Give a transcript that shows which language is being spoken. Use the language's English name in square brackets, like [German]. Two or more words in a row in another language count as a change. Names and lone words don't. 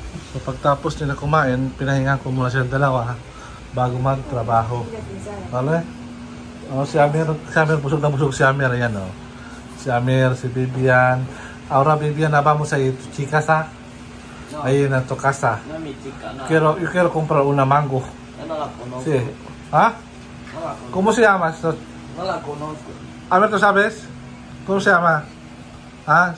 [Filipino] So pagtapos nila kumain, pinahingan ko muna silang dalawa bago magtrabaho. Vale? Oh, si Amir, busog na busog si Amir, ayan oh. Si Amir, si Bibian. [Spanish] Ahora Bibian, vamos a ir tu chicas no. Ahí en tu casa. No, mi chica, no. Yo quiero comprar una mango. Yo no la conozco. Sí. ¿Ah? No la conozco. ¿Cómo se llama? No la conozco. A ver, ¿tú sabes? ¿Cómo se llama? ¿Ah?